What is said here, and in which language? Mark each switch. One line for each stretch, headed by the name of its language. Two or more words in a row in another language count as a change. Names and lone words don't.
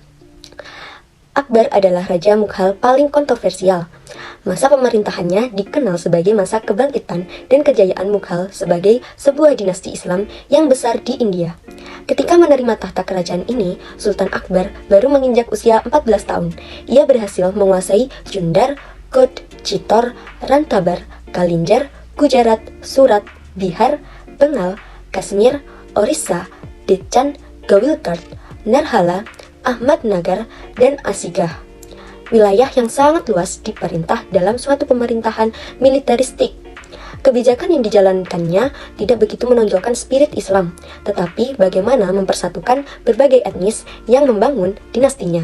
Indonesian: Akbar adalah Raja Mughal paling kontroversial. Masa pemerintahannya dikenal sebagai masa kebangkitan dan kejayaan Mughal sebagai sebuah dinasti Islam yang besar di India. Ketika menerima tahta kerajaan ini, Sultan Akbar baru menginjak usia 14 tahun. Ia berhasil menguasai Jundar, Kodh, Chittor, Rantabar, Kalinjar, Gujarat, Surat, Bihar, Bengal, Kashmir, Orissa, Deccan, Gawilkar, Narhala, Ahmadnagar, dan Asigah. Wilayah yang sangat luas diperintah dalam suatu pemerintahan militeristik. Kebijakan yang dijalankannya tidak begitu menonjolkan spirit Islam, tetapi bagaimana mempersatukan berbagai etnis yang membangun dinastinya.